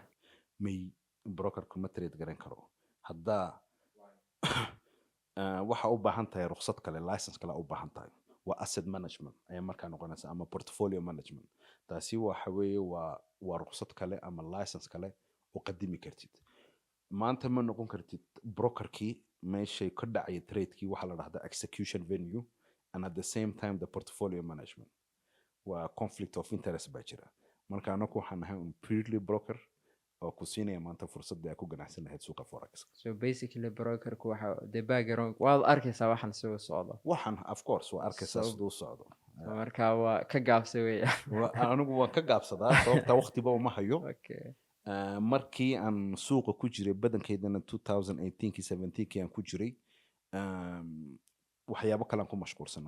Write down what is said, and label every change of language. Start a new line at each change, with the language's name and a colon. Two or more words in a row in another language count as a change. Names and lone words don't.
Somali: may brokerku ma trade garan karo. haddaa waxa u baahan tahay ruqsad kale, license kale u baahan tahay. waa
English: asset management
Somali: ayaa markaa noqonaysa ama
English: portfolio management.
Somali: taasi waxa weeye waa ruqsad kale ama license kale oo qadimi kartid. maanta ma noqon kartid brokerkii meeshay ka dhacay trade-kii waxa la dhahdaa
English: execution venue and at the same time the portfolio management.
Somali: waa
English: conflict of interest
Somali: baa jira. marka anagu waxaan nahay un
English: purely broker
Somali: oo ku siinaya maanta fursadda ay ku ganacsan lahayd suuqa forex.
English: So basically
Somali: brokerku waxa
English: the background
Somali: waad arkaysaa waxan soo socdo. waxan
English: of course
Somali: waa arkaysaa sida uu socdo. marka waa ka gaabsay weeyaan. anigu waan ka gaabsadaa sababta waqtiba uma hayo. Okay. markii aan suuqa ku jiray badankeydana 2018 17 aan ku jiray waxyaabo kale aan ku mashquulsanaa.